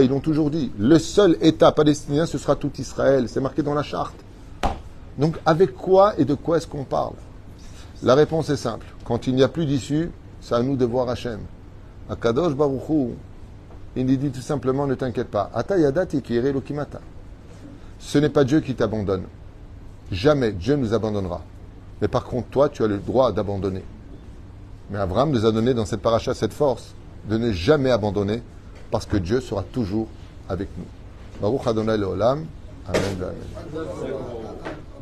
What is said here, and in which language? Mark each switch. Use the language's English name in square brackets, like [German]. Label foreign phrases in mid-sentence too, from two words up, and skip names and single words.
[French] Ils l'ont toujours dit. Le seul État palestinien, ce sera tout Israël. C'est marqué dans la charte. Donc avec quoi et de quoi est-ce qu'on parle? La réponse est simple. Quand il n'y a plus d'issue, c'est à nous de voir Hachem. [Hebrew] הקדוש ברוך הוא, [French] il dit tout simplement, ne t'inquiète pas. [Hebrew] עתה ידעתי כי ירא אלוהים אתה. [French] Ce n'est pas Dieu qui t'abandonne. Jamais Dieu nous abandonnera. Mais par contre, toi, tu as le droit d'abandonner. Mais Abraham nous a donné dans cette paracha cette force de ne jamais abandonner parce que Dieu sera toujours avec nous. [Hebrew] ברוך אדוני לעולם. אמן. אמן.